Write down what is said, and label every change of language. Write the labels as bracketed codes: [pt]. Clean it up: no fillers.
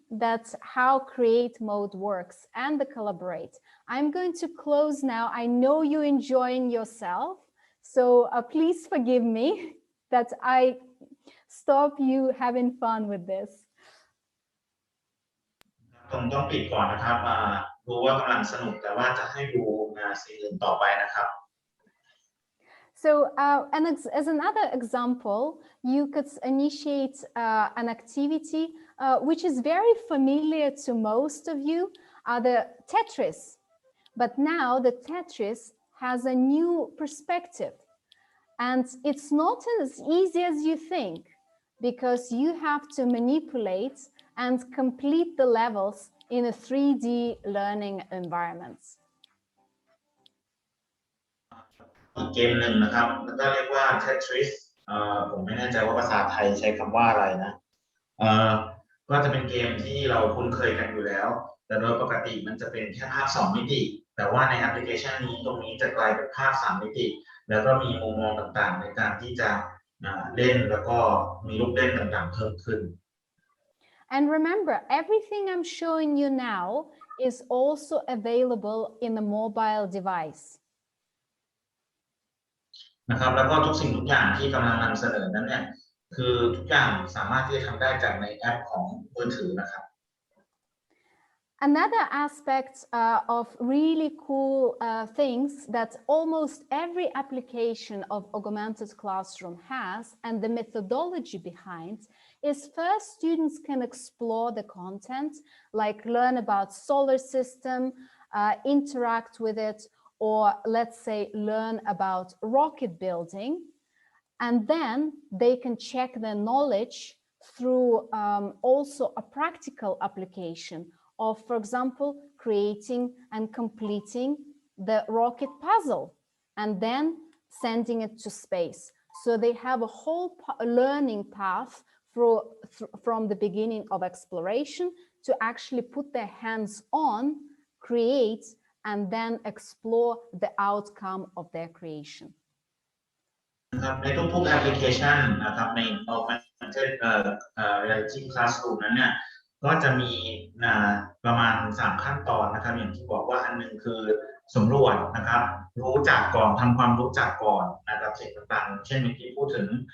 [en] that's how create mode works and the collaborate. I'm going to close now. I know you're enjoying yourself, so please forgive me that I stop you having fun with this. [th] ผมต้องปิดก่อนนะครับรู้ว่ากำลังสนุกแต่ว่าจะให้ดูสิ่งอื่นต่อไปนะครับ [en] So as another example, you could initiate an activity which is very familiar to most of you, the Tetris. But now the Tetris has a new perspective. And it's not as easy as you think, because you have to manipulate and complete the levels in a 3D learning environment. [th] อีกเกมหนึ่งนะครับมันก็เรียกว่า Tetris ผมไม่แน่ใจว่าภาษาไทยใช้คำว่าอะไรนะก็จะเป็นเกมที่เราคุ้นเคยกันอยู่แล้วแต่โดยปกติมันจะเป็นแค่ภาพ2มิติแต่ว่าในแอปพลิเคชันนี้ตรงนี้จะกลายเป็นภาพ3มิติแล้วก็มีมุมมองต่างๆในการที่จะเล่นแล้วก็มีลูกเล่นต่างๆเพิ่มขึ้น [en] And remember, everything I'm showing you now is also available in the mobile device. [th] นะครับแล้วก็ทุกสิ่งทุกอย่างที่กำลังนำเสนอนั้นเนี่ยคือทุกอย่างสามารถที่จะทำได้จากในแอปของมือถือนะครับ [en] Another aspect of really cool things that almost every application of Augmented Classroom has, and the methodology behind, is first students can explore the content, like learn about solar system, interact with it, or let's say learn about rocket building. And then they can check their knowledge through also a practical application of, for example, creating and completing the rocket puzzle and then sending it to space. So they have a whole learning path from the beginning of exploration to actually put their hands on, create, and then explore the outcome of their creation. [th] ในทุกๆแอปพลิเคชันนะครับใน Augmented Reality Classroom นั้นเนี่ยก็จะมีประมาณ3ขั้นตอนนะครับอย่างที่บอกว่าอันนึงคือสำรวจนะครับรู้จักก่อนทำความรู้จักก่อนนะครับสิ่งต่างๆเช่นเมื่อกี้พูดถึง